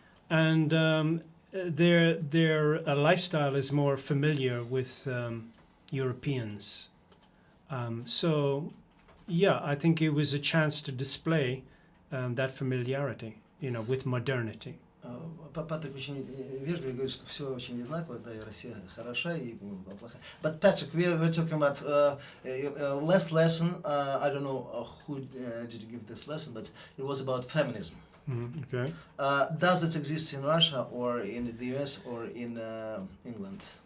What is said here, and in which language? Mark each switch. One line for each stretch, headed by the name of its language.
English: And their lifestyle is more familiar with Europeans So, yeah, I think it was a chance to display that familiarity, with modernity.
Russian: Патрик очень вежливо говорит, что все очень одинаково, да, и Россия хороша, и плохая.
English: But Patrick, we're talking about last lesson. I don't know who did you give this lesson, but it was about feminism. Okay. Does it exist in Russia or in the US or in England?